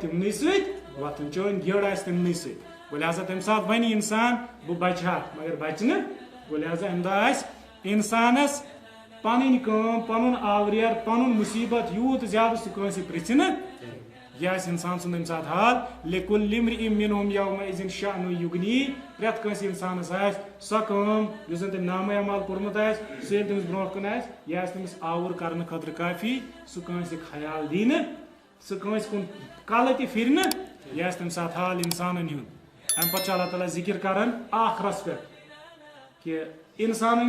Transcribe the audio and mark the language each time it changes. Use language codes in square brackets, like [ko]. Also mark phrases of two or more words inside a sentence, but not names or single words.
[ks] تِمنٕے سۭتۍ وۄتھُن چٲنۍ گیڑ آسہِ تِمنٕے سۭتۍ گوٚو لہٰذا تمہِ ساتہٕ ونہِ انسان بہٕ بچہٕ ہا مگر بچہِ نہٕ گوٚو لہٰذا امہِ دۄہ آسہِ انسانس پنٕنۍ کٲم پنُن آوریر پنُن مُصیبت یوٗت زیادٕ سُہ کٲنٛسہِ پرژھِ نہٕ یہِ آسہِ انسان سُنٛد امہِ ساتہٕ حال [ar] لِکُلِّ امرئ منہُم یومئذ شأنٌ یُغنیہ [ks] پرٮ۪تھ کٲنٛسہِ انسانس آسہِ سۄ کٲم یُس زن تٔمۍ نامے اعمال کوٚرمُت آسہِ سُہ ییٚلہِ تٔمِس برونٛٹھ کُن آسہِ یہِ آسہِ تٔمِس آوُر کرنہٕ خٲطرٕ کٲفی سُہ کٲنٛسہِ خیال دی نہٕ سُہ کٲنٛسہِ کُن کلہٕ تہِ پھرِ نہٕ یہِ آسہِ تمہِ ساتہٕ حال انسانن ہُنٛد امہِ پتہٕ چھُ اللہ تعالیٰ ذِکر کران آخرس پٮ۪ٹھ کہِ انسانن